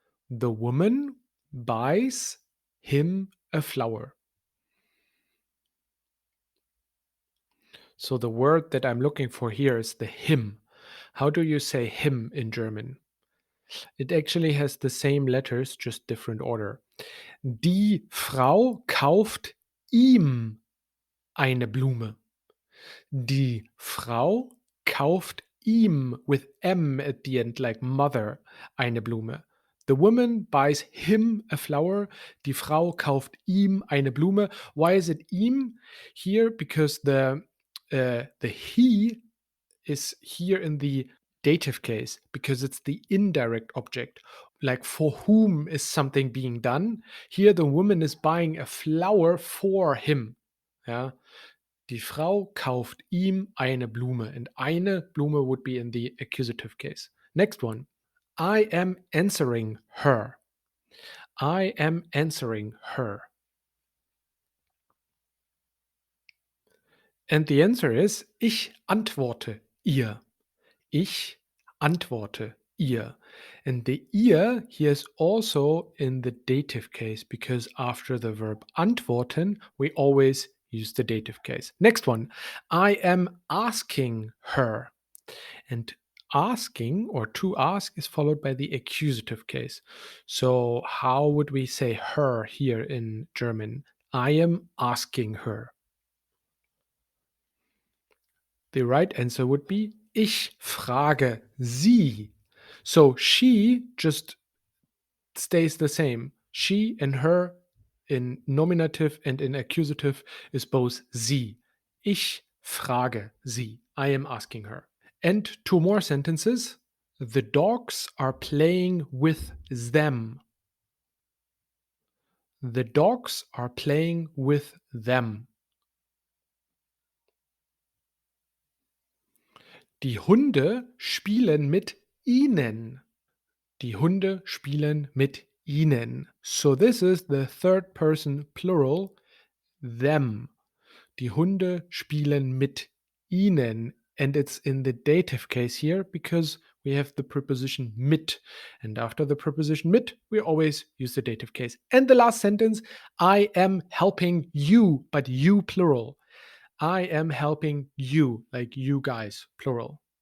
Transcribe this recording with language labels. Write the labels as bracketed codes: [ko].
[en] The woman buys him a flower. So the word that I'm looking for here is the him. How do you say him in German? It actually has the same letters, just different order. [de] Die Frau kauft ihm eine Blume. Die Frau kauft ihm, [en] with M at the end, like mother, [de] eine Blume. [en] The woman buys him a flower. [de] Die Frau kauft ihm eine Blume. [en] Why is it ihm here? Because the he is here in the dative case, because it's the indirect object. Like, for whom is something being done? Here the woman is buying a flower for him. Yeah. [de] Die Frau kauft ihm eine Blume. [en] And [de] eine Blume [en] would be in the accusative case. Next one. I am answering her. I am answering her. And the answer is: [de] Ich antworte ihr. Ich antworte ihr. [en] And the ihr here is also in the dative case, because after the verb antworten, we always use the dative case. Next one. I am asking her. And asking, or to ask, is followed by the accusative case. So how would we say her here in German? I am asking her. The right answer would be: [de] Ich frage sie. [en] So she just stays the same. She and her in nominative and in accusative is both sie. [de] Ich frage sie. [en] I am asking her. And two more sentences. The dogs are playing with them. The dogs are playing with them. [de] Die Hunde spielen mit ihnen. Die Hunde spielen mit ihnen. [en] So this is the third person plural, them. [de] Die Hunde spielen mit ihnen. [en] And it's in the dative case here because we have the preposition mit. And after the preposition mit, we always use the dative case. And the last sentence, I am helping you, but you plural. I am helping you, like you guys, plural.